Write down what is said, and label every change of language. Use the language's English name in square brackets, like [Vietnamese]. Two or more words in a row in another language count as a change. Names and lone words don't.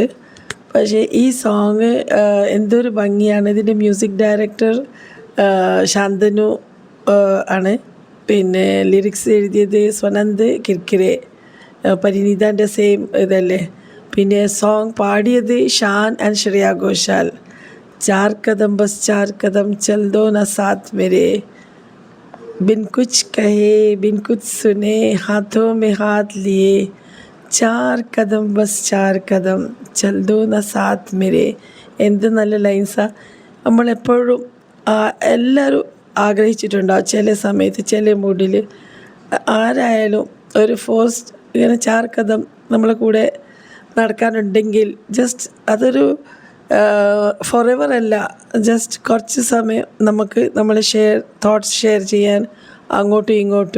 [Malayalam] പക്ഷേ ഈ സോങ് എന്തൊരു ഭംഗിയാണ്. ഇതിൻ്റെ [English] music director [Malayalam] ശാന്തനു ആണ്. പിന്നെ ലിറിക്സ് എഴുതിയത് സ്വനന്ത് കിർക്കിരെ, പരിണീതാൻ്റെ സെയിം ഇതല്ലേ. പിന്നെ സോങ് പാടിയത് ഷാൻ ആൻഡ് ശ്രേയ ഘോഷാൽ. [Hindi] चार कदम बस चार कदम चल दो ना साथ मेरे बिन कुछ कहे बिन कुछ सुने हाथों में हाथ लिए चार कदम बस चार कदम चल दो ना साथ मेरे. [Malayalam] എന്ത് നല്ല ലൈൻസാണ്. നമ്മളെപ്പോഴും എല്ലാവരും ആഗ്രഹിച്ചിട്ടുണ്ടാവും ചില സമയത്ത് ചില മൂഡിൽ. ആരായാലും ഒരു ഫോസ്റ്റ് ഇങ്ങനെ [Hindi] चार कदम [Malayalam] നമ്മളെ കൂടെ നടക്കാനുണ്ടെങ്കിൽ ജസ്റ്റ് അതൊരു ഫോറെവർ അല്ല, ജസ്റ്റ് കുറച്ച് സമയം നമുക്ക് നമ്മളെ [English] thoughts share [Malayalam] ചെയ്യാൻ അങ്ങോട്ടും ഇങ്ങോട്ടും.